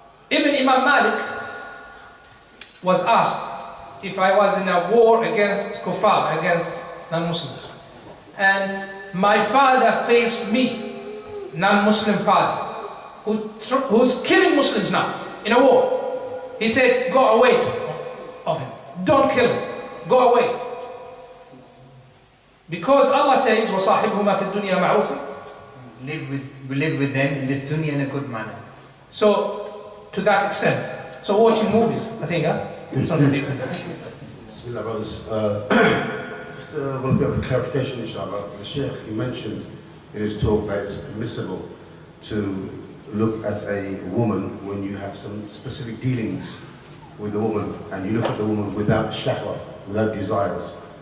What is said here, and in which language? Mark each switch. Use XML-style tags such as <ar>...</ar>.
<en>Even Imam Malik was asked if I was in a war against kuffar, against non-Muslims, and my father faced me, non-Muslim father, who's killing Muslims now in a war. He said, go away of him. Don't kill him. Go away. Because Allah says,</en> <ar>وَصَاحِبْهُمَا فِي الدُّنْيَا مَعْرُوفًا.</ar> <en>We live with them in this dunya in a good manner. So, to that extent. So watching movies, I think, it's not a big deal. Bismillah, brothers. Just one bit of a clarification, inshallah. The Sheikh, he mentioned in his talk that it's permissible to look at a woman when you have some specific dealings with a woman, and you look at the woman without shahwa, without desires.</en>